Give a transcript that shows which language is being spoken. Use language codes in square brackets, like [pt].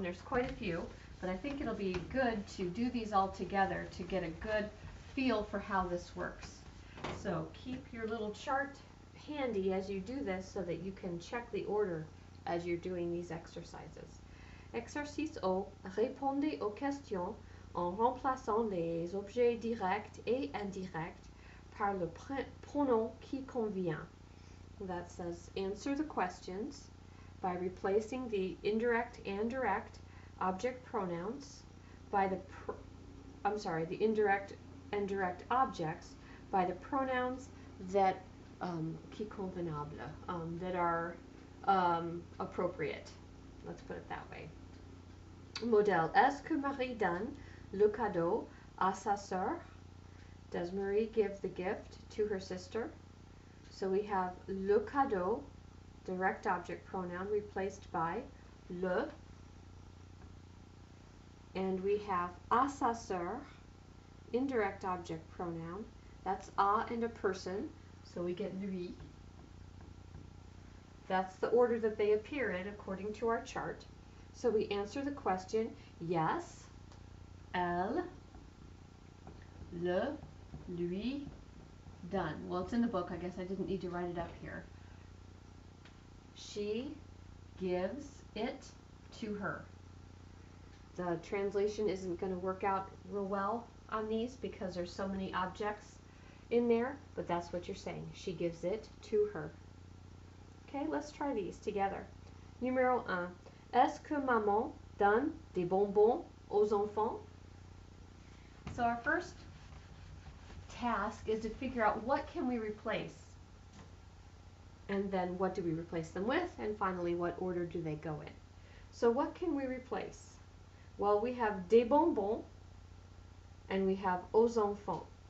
[en] There's quite a few, but I think it'll be good to do these all together to get a good feel for how this works. So keep your little chart handy as you do this so that you can check the order as you're doing these exercises. [fr] Exercice O. Répondez aux questions en remplaçant les objets directs et indirects par le pronom qui convient. [en] That says answer the questions by replacing the indirect and direct object pronouns by the indirect and direct objects by the pronouns that [fr] qui convenable, [en] that are appropriate. Let's put it that way. Modèle. [fr] Est-ce que Marie donne le cadeau à sa sœur? [en] Does Marie give the gift to her sister? So we have [fr] le cadeau, [en] direct object pronoun, replaced by le. And we have [fr] à sa sœur, [en] indirect object pronoun. That's à and a person, so we get lui. That's the order that they appear in according to our chart. So we answer the question, yes, [fr] elle, le, lui, donne. [en] Well, it's in the book. I guess I didn't need to write it up here. She gives it to her. The translation isn't going to work out real well on these because there's so many objects in there, but that's what you're saying. She gives it to her. Okay, let's try these together. [fr] Numéro 1. Est-ce que maman donne des bonbons aux enfants? [en] So our first task is to figure out what can we replace. And then what do we replace them with? And finally, what order do they go in? So what can we replace? Well, we have [fr] des bonbons [en] and we have [fr] aux enfants.